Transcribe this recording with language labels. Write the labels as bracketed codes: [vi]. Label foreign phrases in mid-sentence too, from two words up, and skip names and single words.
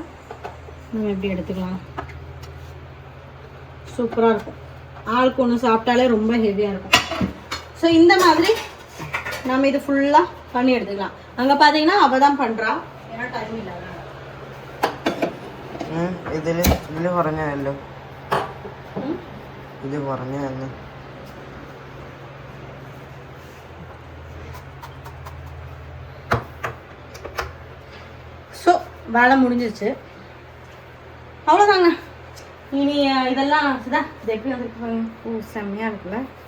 [ta] நம்ம எப்படி எடுத்துக்கலாம். சூப்பராக இருக்கும். ஆளுக்கு ஒன்று சாப்பிட்டாலே ரொம்ப ஹெவியாக இருக்கும். ஸோ இந்த மாதிரி நம்ம இது ஃபுல்லாக பண்ணி எடுத்துக்கலாம். அங்கே பார்த்தீங்கன்னா அவள் தான் பண்ணுறா, ஏன்னா டைம் இல்லாத. [ml] ഇതില് പറഞ്ഞല്ലോ ഇത് പറഞ്ഞു തന്നെ. [ta] ஸோ வேலை முடிஞ்சிச்சு, அவ்வளோதாங்க. இனி இதெல்லாம் இதுதான் இது எப்படி வந்துருக்கு, செம்மையாக இருக்குல்ல.